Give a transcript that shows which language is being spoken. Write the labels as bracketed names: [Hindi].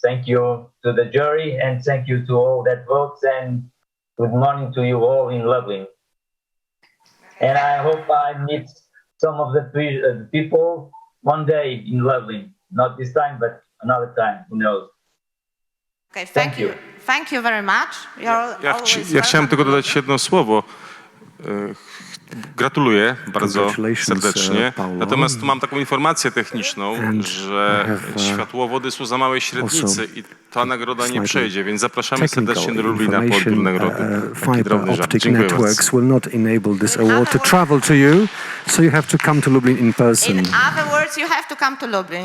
[English] Thank you to the jury, and thank you to all that votes, and good morning to you all in Lublin. And I hope I meet some of the people one day in Lublin. Not this time, but another time, who knows. Okay, thank you. Thank you very much. [Polish] Ja chciałem tylko dodać jedno słowo. Gratuluję bardzo serdecznie. Natomiast mam taką informację techniczną, że światłowody są za małej średnicy i ta nagroda nie przejdzie, więc zapraszamy serdecznie do Lublina po odbiór nagrody. [English] Fiber optic networks will not enable this award to travel to you, so you have to come to Lublin in person. In other words, you have to come to Lublin.